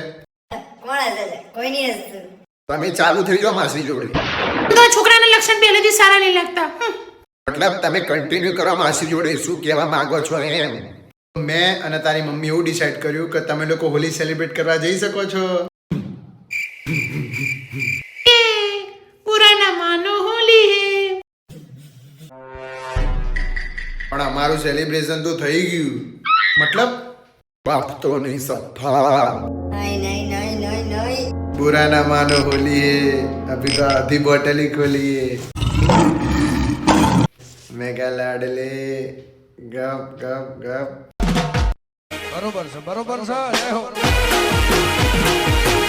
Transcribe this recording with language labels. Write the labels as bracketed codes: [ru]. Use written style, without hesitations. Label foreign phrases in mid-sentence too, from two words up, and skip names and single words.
[gu] કોણ હશે છે? કોઈ નહીં હસતું. તમે ચાલુ થઈ જાઓ માસી જોડે. તો આ છોકરાના લક્ષણ પહેલેથી સારા નહીં લાગતા. મતલબ તમે કન્ટિન્યુ કરો માસી જોડે, શું કહેવા માંગો છો એમ? મેં અને તારી મમ્મી એવું ડિસાઈડ કર્યું કે તમે લોકો હોલી સેલિબ્રેટ કરવા જઈ શકો છો. [hi] बुरा ना मानो होली है. [gu] પણ અમારું સેલિબ્રેશન તો થઈ ગયું. મતલબ બાપ તો નહીં સફા. નહીં નહીં નહીં નહીં નહીં. [hi] बुरा ना मानो होली है, अभी तो आधी बोतल ही खोली है. मेगा लाडले गप गप गप. [gu] બરોબર છે, બરોબર છે. જય હો.